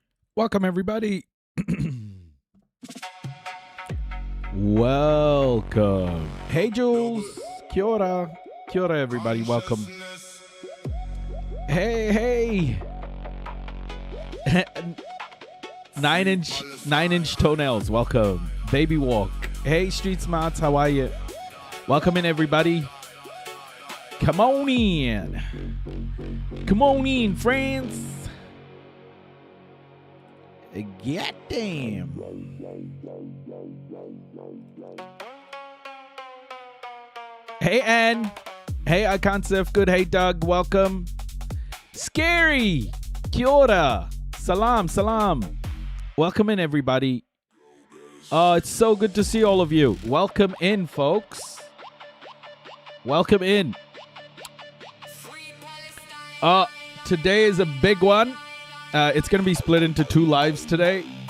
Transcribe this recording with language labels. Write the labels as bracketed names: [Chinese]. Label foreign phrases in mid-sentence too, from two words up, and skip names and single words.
[English] Welcome, everybody. Welcome. Hey, Jules. [Māori] Kia ora. Kia ora, [English] everybody. Welcome. Hey. 9-inch toenails. Welcome. Baby walk. Hey, Street Smarts. How are you? Welcome in, everybody. Come on in. Come on in, friends. God damn. Hey, Ann. Hey, I can't surf good. Hey, Doug. Welcome. Scary. [Māori] Kia ora. [English] Salam. Welcome in, everybody. Oh, it's so good to see all of you. Welcome in, folks. Welcome in. Today is a big one. It's going to be split into 2 lives today.